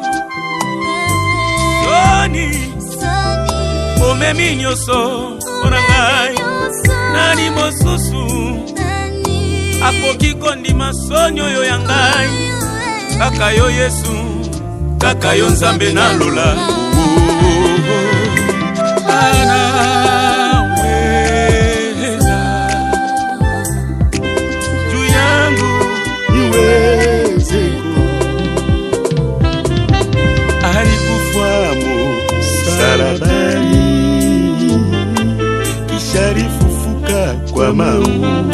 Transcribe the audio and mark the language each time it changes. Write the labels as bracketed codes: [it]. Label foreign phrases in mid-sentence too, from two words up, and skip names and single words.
[ln] Soni omemi nyoso onangai, nani mosusu akoki kondima soni oyo yangai. Kaka yo Yesu, kaka yo Nzambe na lola. [sw] Anaweza juu yangu niweze. Alikufa msalabani, kisha alifufuka kwa mauti.